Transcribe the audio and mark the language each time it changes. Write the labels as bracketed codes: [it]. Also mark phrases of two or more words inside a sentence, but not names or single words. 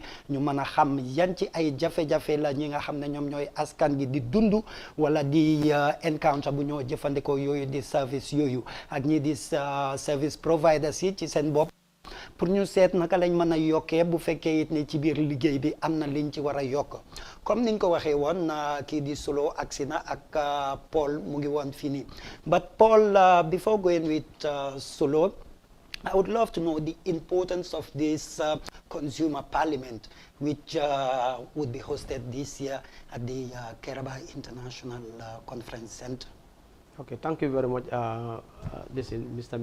[wo] ñu mën a xam yan ci ay jafe-jafe la ñi nga xam ne ñoom ñooy askan gi di dund wala di encounter bu ñoo jëfandikoo yooyu di service yooyu ak ñi di [en] service providers [wo] yi ci seen bopp pour ñu seet naka lañ mën a yokkee bu fekkee it ne ci biir liggéey bi am na liñ ci war a yokk comme niñ ko waxee woon kii di solo agsi na ak Paul mu ngi woon fii nii [en] but Paul before going with solo I would love to know the importance of this consumer parliament, which would be hosted this year at the Kairaba International Conference Center. Okay, thank you very much, Mr.